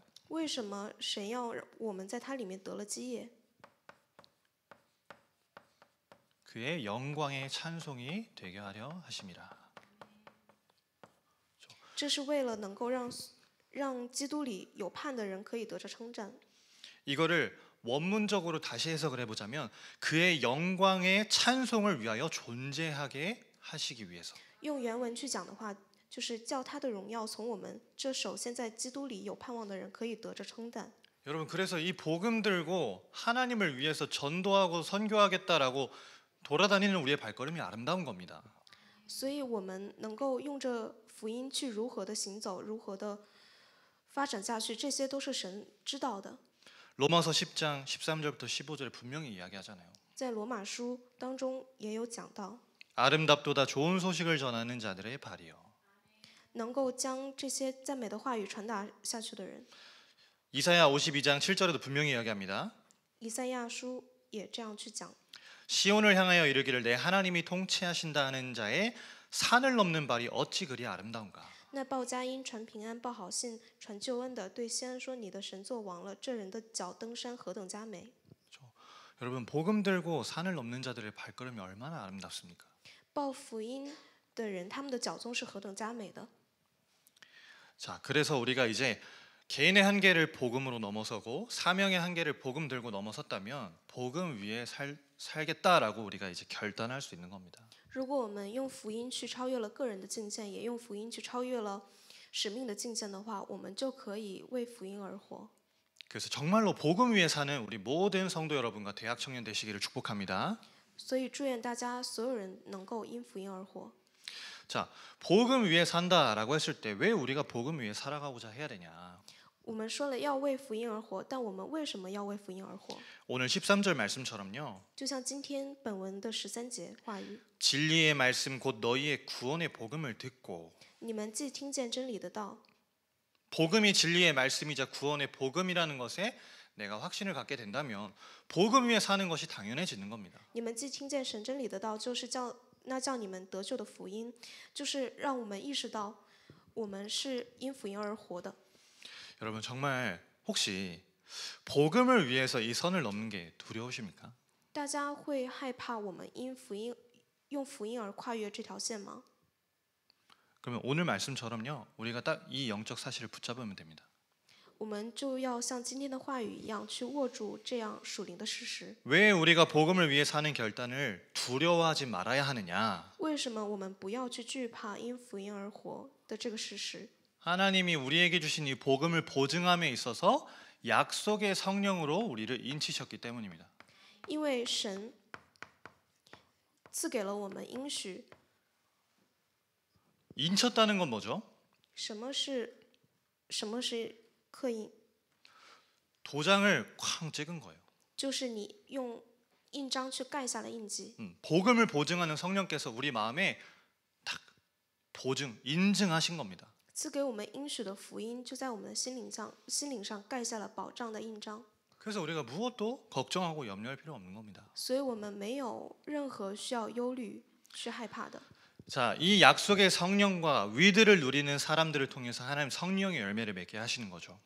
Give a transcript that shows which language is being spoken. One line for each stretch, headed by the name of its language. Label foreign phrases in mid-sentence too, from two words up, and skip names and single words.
Chinese: 为什么神要我们在它里面得了基业？
Korean: 그의 영광의 찬송이 되게 하려 하심이라.
Chinese: 这是为了能够让基督里有盼的人可以得着称赞。
Korean: 이거를 원문적으로 다시 해석을 해보자면 그의 영광의 찬송을 위하여 존재하게 하시기 위해서.
Chinese: 用原文去讲的话，就是叫他的荣耀从我们这首先在基督里有盼望的人可以得着称赞。
Korean: 여러분 그래서 이 복음 들고 하나님을 위해서 전도하고 선교하겠다라고 돌아다니는 우리의 발걸음이 아름다운 겁니다.
Chinese: 所以我们能够用这福音去如何的行走，如何的发展下去，这些都是神知道的。
Korean: 로마서 10장 13절부터 15절에 분명히 이야기하잖아요.
Chinese: 在罗马书当中也有讲到，
Korean: 아름답도다 좋은 소식을 전하는 자들의 발이요.
Chinese: 能够将这些赞美的话语传达下去的人。
Korean: 이사야 52장 7절에도 분명히 이야기합니다.
Chinese: 以赛亚书也这样去讲，
Korean: 시온을 향하여 이르기를 내 하나님이 통치하신다 하는 자의 산을 넘는 발이 어찌 그리 아름다운가.
Chinese: 那报佳音、传平安、报好信、传救恩的，对西安说：“你的神作王了。” 这人的脚登山何等佳美！
Korean: 여러분 복음 들고 산을 넘는 자들의 발걸음이 얼마나 아름답습니까?
Chinese: 报福音的人，他们的脚踪是何等佳美的！
Korean: 자, 그래서 우리가 이제 개인의 한계를 복음으로 넘어서고 사명의 한계를 복음 들고 넘어섰다면 복음 위에 살겠다라고 우리가 이제 결단할 수 있는 겁니다.
Chinese: 如果我们用福音去超越了个人的境界，也用福音去超越了使命的境界的话，我们就可以为福音而活。
Korean: 그래서 정말로 복음 위에 사는 우리 모든 성도 여러분과 대학 청년 되시기를 축복합니다.
Chinese: 所以祝愿大家所有人能够因福音而活。
Korean: 자, 복음 위에 산다라고 했을 때 왜 우리가 복음 위에 살아가고자 해야 되냐?
Chinese: 我们说了要为福音而活，但我们为什么要为福音而活？
Korean: 오늘 13절 말씀처럼요.
Chinese: 就像今天本文的13节话语，
Korean: 진리의 말씀 곧 너희의 구원의 복음을 듣고
Chinese: 你们既听见真理的道，
Korean: 복음이 진리의 말씀이자 구원의 복음이라는 것에 내가 확신을 갖게 된다면 복음 위에 사는 것이 당연해지는 겁니다.
Chinese: 你们既听见神真理的道，就是叫你们得救的福音，就是让我们意识到我们是因福音而活的。
Korean: 여러분 정말 혹시 복음을 위해서 이 선을 넘는 게 두려우십니까?
Chinese: 大家会害怕我们用福音而跨越这条线吗？
Korean: 그러면 오늘 말씀처럼요. 우리가 딱 이 영적 사실을 붙잡으면 됩니다.
Chinese: 我们就要像今天的话语一样，去握住这样属灵的事实。
Korean: 왜 우리가 복음을 위해 사는 결단을 두려워하지 말아야 하느냐?
Chinese: 为什么我们不要去惧怕因福音而活的这个事实？
Korean: 하나님이 우리에게 주신 이 복음을 보증함에 있어서 약속의 성령으로 우리를 인치셨기 때문입니다.
Chinese: 因为神赐给了我们应许。
Korean: 인쳤다는 건 뭐죠?
Chinese: 什么是刻印？
Korean: 도장을 쾅 찍은 거예요.
Chinese: 就是你用印章去盖下了印记。
Korean: 복음을 보증하는 성령께서 우리 마음에 딱 보증, 인증하신 겁니다.
Chinese: 赐给我们应许的福音，就在我们的心灵上盖下了保障的印章。
Korean: 그래서 우리가 무엇도 걱정하고 염려할 필요 없는 겁니다.
Chinese: 所以我们没有任何需要忧虑、去害怕的。
Korean: 자, 이 약속의 성령과 위드를 누리는 사람들을 통해서 하나님 성령의 열매를 맺게 하시는 거죠.